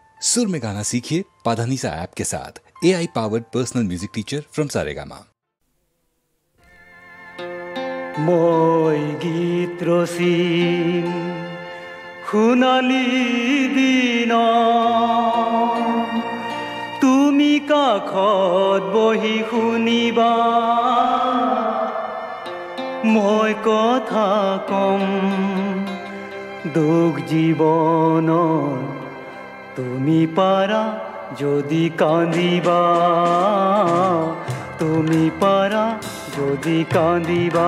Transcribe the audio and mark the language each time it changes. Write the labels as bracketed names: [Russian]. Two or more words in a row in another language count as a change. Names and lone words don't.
[Hindi] सुर में गाना सीखिए पाधानीसा ऐप के साथ। [English] AI powered personal music teacher from [Hindi] सारेगामा। [Assamese] মই গীত ৰচিম সোণালী দিন, তুমি কাষত বহি শুনিবা, মই কথা কম দুখ জীৱনৰ, তুমি পাৰা যদি কান্দিবা, তুমি পাৰা যদি কান্দিবা।